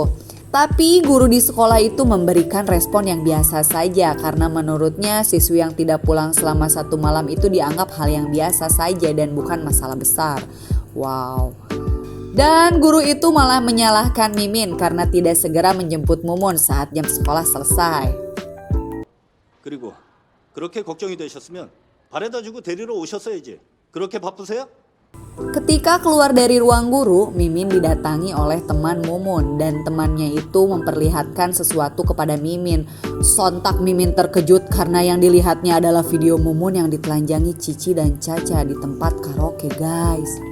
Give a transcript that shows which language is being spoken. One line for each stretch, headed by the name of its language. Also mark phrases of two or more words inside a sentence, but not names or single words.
Indonesian: Tapi guru di sekolah itu memberikan respon yang biasa saja karena menurutnya siswi yang tidak pulang selama 1 malam itu dianggap hal yang biasa saja dan bukan masalah besar. Wow. Dan guru itu malah menyalahkan Mimin karena tidak segera menjemput Mumun saat jam sekolah selesai.
Korean: 그리고 그렇게 걱정이 되셨으면 바래다 주고 데리러 오셨어야지. 그렇게 바쁘세요?
Indonesian: Ketika keluar dari ruang guru, Mimin didatangi oleh teman Mumun dan temannya itu memperlihatkan sesuatu kepada Mimin. Sontak Mimin terkejut karena yang dilihatnya adalah video Mumun yang ditelanjangi Cici dan Caca di tempat karaoke guys.